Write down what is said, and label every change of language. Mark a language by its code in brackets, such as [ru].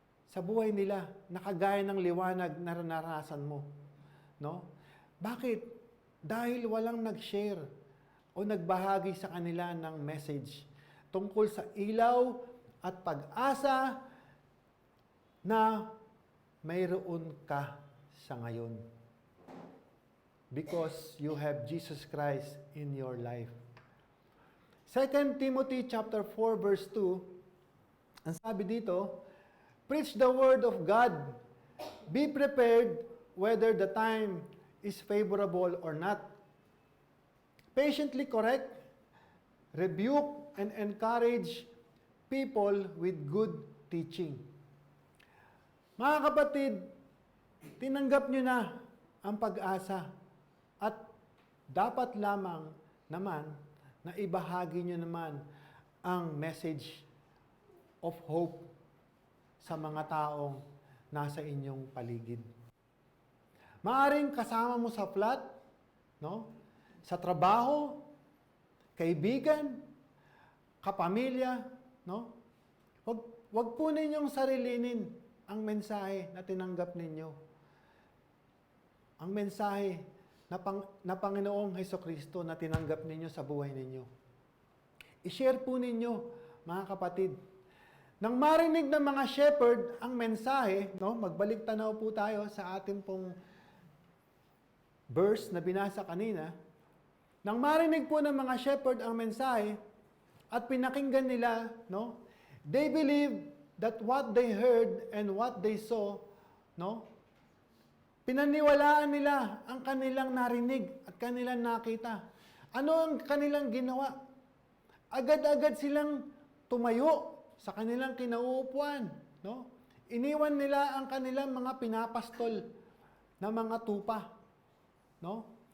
[tl] Sa buhay nila, nakagaya ng liwanag na naranasan mo. No? Bakit? Dahil walang nag-share o nagbahagi sa kanila ng message tungkol sa ilaw at pag-asa na mayroon ka sa ngayon. [en] Because you have Jesus Christ in your life. 2 Timothy chapter 4 verse 2, [tl] ang sabi dito, [en] preach the word of God. Be prepared whether the time is favorable or not. Patiently correct, rebuke, and encourage people with good teaching. [tl] Mga kapatid, tinanggap nyo na ang pag-asa at dapat lamang naman na ibahagi nyo naman ang [en] message of hope [tl] sa mga taong nasa inyong paligid. Maaring kasama mo sa flat, no? Sa trabaho, kaibigan, kapamilya, no? Wag po ninyong sarilinin ang mensahe na tinanggap ninyo. Ang mensahe na Panginoong Hesukristo na tinanggap ninyo sa buhay ninyo. I-share po ninyo, mga kapatid. Nang marinig ng mga shepherd ang mensahe, no? Magbalik tanaw po tayo sa ating pong verse na binasa kanina. Nang marinig po ng mga shepherd ang mensahe at pinakinggan nila, no? [en] They believed that what they heard and what they saw, no? [tl] Pinaniwalaan nila ang kanilang narinig at kanilang nakita. Ano ang kanilang ginawa? Agad-agad silang tumayo sa kanilang kinauupuan, no? Iniwan nila ang kanilang mga pinapastol na mga tupa, no?